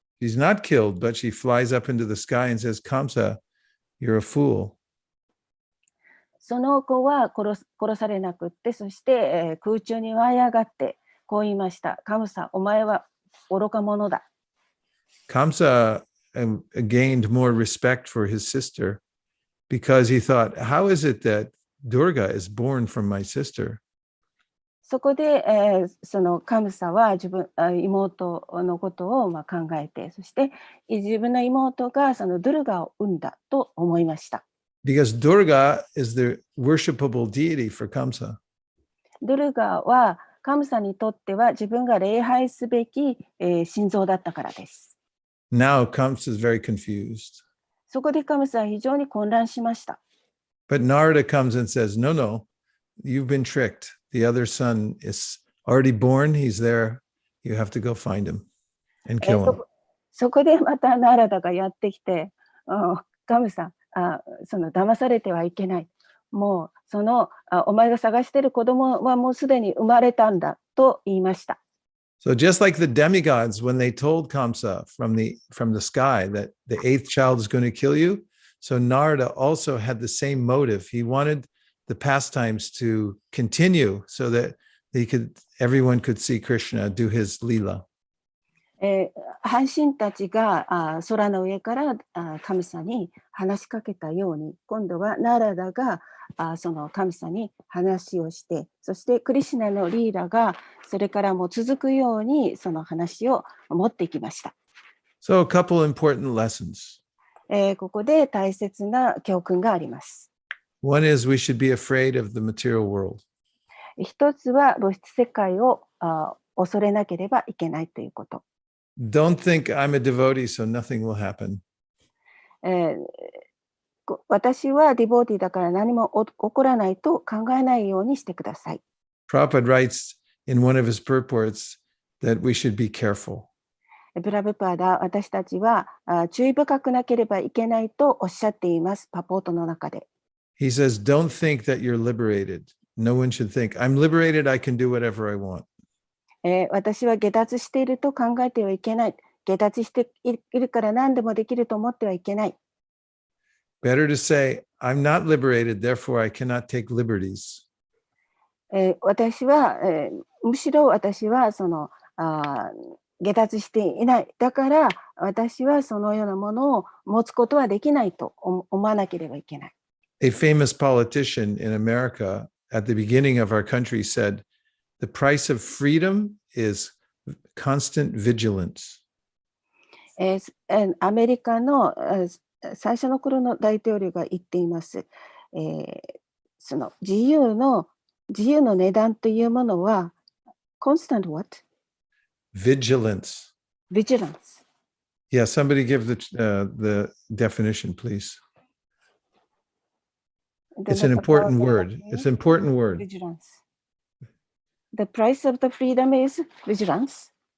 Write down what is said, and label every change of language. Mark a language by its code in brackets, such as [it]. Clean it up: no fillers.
[en] She's not killed, but she flies up into the sky and says, Kamsa, you're a fool. [ja] その子は殺されなくって、そして、空中に舞い上がってこう言いました。カムサ、お前は愚か者だ。 [en] Kamsa gained more respect for his sister because he thought, how is it that Durga is born from my sister? [ja] そこで、そのカムサは妹のことを考えて、そして自分の妹がそのドゥルガを生んだと思いました。 [en] Because Durga is the worshipable deity for Kamsa. [ja] ドゥルガはカムサにとっては自分が礼拝すべき、神像だったからです。 [en] Now Kamsa is very confused. [ja] そこでカムサは非常に混乱しました。 [en] But Narada comes and says, no, no, you've been tricked. The other son is already born. He's there. You have to go find him and kill him. [ja] そこでまたナラダがやってきて、カムサ、その騙されてはいけない。もうそのお前が探している子供はもうすでに生まれたんだと言いました。 [en] So just like the demigods, when they told Kamsa from the sky that the 8th child is going to kill you, so Narada also had the same motive. He wanted the pastimes to continue so that everyone could see Krishna do his lila. [ja] 半神たちが空の上から神様に話しかけたように、今度はナラダがその神様に話をして、そしてクリシュナのリーラがそれからも続くようにその話を持っていきました。 [en] So a couple important lessons. [ja] ここで大切な教訓があります。 [en] One is we should be afraid of the material world. [ja] 一つは物質世界を恐れなければいけないということ。 [en] Don't think I'm a devotee, so nothing will happen. [ja] 私はディボーティーだから何も起こらないと考えないようにしてください。 [en] Prabhupada writes in one of his purports that we should be careful. [ja] プラブパーダ、私たちは注意深くなければいけないとおっしゃっています、パポートの中で。 [en] He says, don't think that you're liberated. No one should think, I'm liberated, I can do whatever I want. [ja] 私は下脱していると考えてはいけない。下脱しているから何でもできると思ってはいけない。 [en] Better to say, I'm not liberated, therefore I cannot take liberties. [ja] 私は、むしろ私はその下脱していない。だから私はそのようなものを持つことはできないと思わなければいけない。 [en] A famous politician in America at the beginning of our country said, the price of freedom is constant vigilance. [ja] アメリカの最初の頃の大統領が言っています。その自由の値段というものは [en] constant what? Vigilance. Vigilance. Yeah, somebody give the definition, please. It's an important word. It's an important word. Vigilance. The price of the freedom is vigilance.